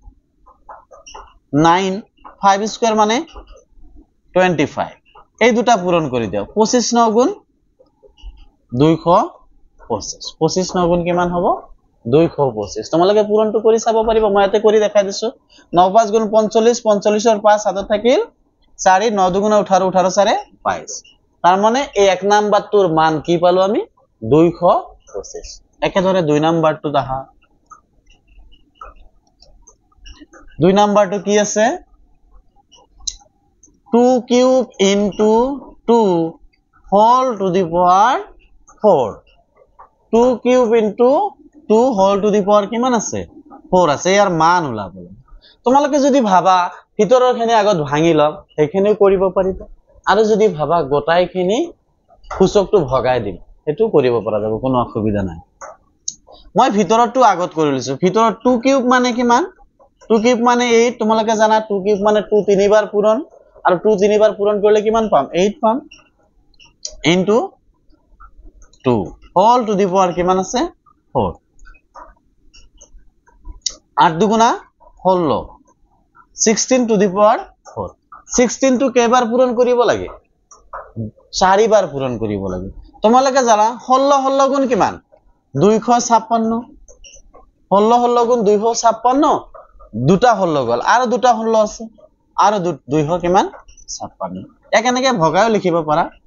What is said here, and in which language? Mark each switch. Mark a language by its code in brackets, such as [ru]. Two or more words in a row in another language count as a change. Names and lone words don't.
[as] 9 5 স্কয়াৰ মানে 25 এই দুটা পূৰণ কৰি দিও 25 9 গুণ 225 25 9 গুণ কিমান হ'ব 225 তোমালোকে পূৰণটো কৰি চাব পাৰিবা মই ইয়াতে কৰি দেখাই দিছো 9 5 গুণ 45 45 ৰ 5 হাতত থাকিল 4 9 দুগুণে 18 18 4 22 তাৰ মানে এই এক নাম্বাৰটোৰ মান কি পালো আমি 225 একেদৰে দুই নাম্বাৰটো দেখা দুই নাম্বাৰটো কি আছে 2 কিউব [en] into 2 whole to the power [as] 4 2 কিউব [en] into 2 whole to the power [as] কিমান আছে 4 আছে ইয়াৰ মান ওলাব তোমালোকে যদি ভাবা ভিতৰৰখিনি আগত ভাঙি লম সেইখিনিও কৰিব পাৰিবা আৰু যদি ভাবা গোটাইখিনি সূচকটো ভগাই দিম এটো কৰিব পৰা যাব কোনো অসুবিধা নাই মই ভিতৰৰটো আগত কৰি লৈছো ভিতৰত 2 কিউব মানে কিমান 2 কিউব মানে 8 তোমালোকে জানা 2 কিউব মানে 2 তিনিবাৰ পূৰণ আৰু 2 তিনিবাৰ পূৰণ কৰিলে কিমান পাম 8 পাম [en] into 2 whole to the power [as] কিমান আছে 4 8 দুগুণা 16 16 [en] to the power [as] 4 16 টো কেইবাৰ পূৰণ কৰিব লাগে 4 বাৰ পূৰণ কৰিব লাগে তোমালোকে জানা 16 16 গুণ কিমান 256 16 16 গুণ 256 দুটা 16 গল আৰু দুটা 16 আছে আৰু 200 কিমান 56 একেনেকে ভগাও লিখিব পাৰা